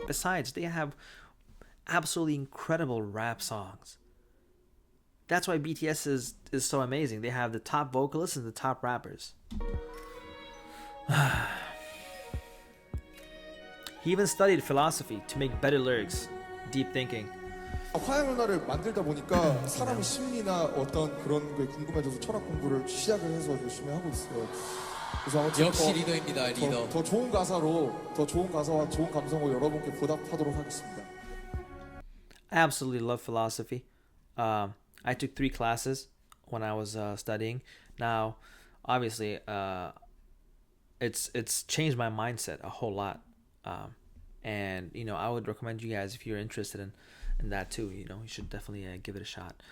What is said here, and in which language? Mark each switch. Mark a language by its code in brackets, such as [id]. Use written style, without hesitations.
[en] Besides, they have absolutely incredible rap songs. That's why BTS is so amazing. They have the top vocalists and the top rappers. He even studied philosophy to make better lyrics, deep thinking. [ko] 화양연화를 만들다 보니까 사람의 심리나 어떤 그런 게 궁금해져서 철학 공부를 시작을 해서 열심히 하고 있어요. 그래서 아무튼 역시 리더입니다, 리더. 더 좋은 가사로, 더 좋은 가사와 좋은 감성으로 여러분께 보답하도록 하겠습니다. [en] I absolutely love philosophy. I took 3 classes when I was studying. Now, obviously, it's changed my mindset a whole lot. And I would recommend you guys, if you're interested in that too, you should definitely give it a shot.